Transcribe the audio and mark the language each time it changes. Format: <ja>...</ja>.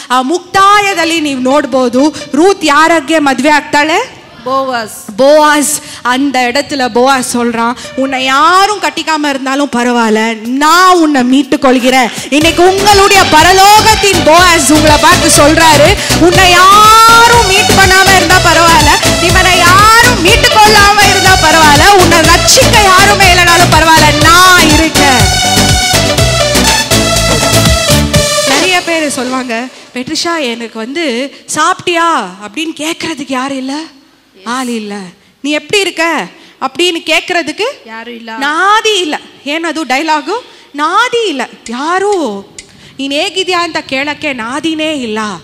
<kn>ಆ ಮುಕ್ತಾಯದಲ್ಲಿ ನೀವು ನೋಡ್ಬೋದು, ರೂತ್ ಯಾರಿಗೆ ಮದುವೆ ಆಗ್ತಾಳೆ?</kn> <ta>போவாஸ். அந்த இடத்துல போவாஸ் சொல்றான், உன்னை யாரும் கட்டிக்காம இருந்தாலும் பரவாயில்ல, நான் உன்னை மீட்டு கொள்கிறேன். இன்னைக்கு உங்களுடைய பரலோகத்தின் போவாஸ் உங்களை பார்த்து சொல்றாரு, உன்னை யாரும் மீட் பண்ணாம இருந்தா பரவாயில்ல, இவனை யாரும் மீட்டு கொள்ளாம இருந்தா பரவாயில்ல, உன்னை ரட்சிக்க யாருமே இல்லைனாலும் பரவாயில்ல, நான் இருக்கேன். நிறைய பேர் சொல்லுவாங்க, பெட்ரிஷா எனக்கு வந்து சாப்பிட்டியா அப்படின்னு கேட்கறதுக்கு யாரும் இல்லை, ஆள் ಇಲ್ಲ, ನೀ ಎಪ್ಪಡಿ இருக்க அப்படின்னு கேட்கறதுக்கு யாரும் ಇಲ್ಲ,</ta> <kn>ನಾದಿ ಇಲ್ಲ. ಏನದು ಡೈಲಾಗು? ನಾದಿ ಇಲ್ಲ. ಯಾರು ನೀನು ಹೇಗಿದ್ಯಾ ಅಂತ ಕೇಳಕ್ಕೆ ನಾದಿನೇ ಇಲ್ಲ.</kn>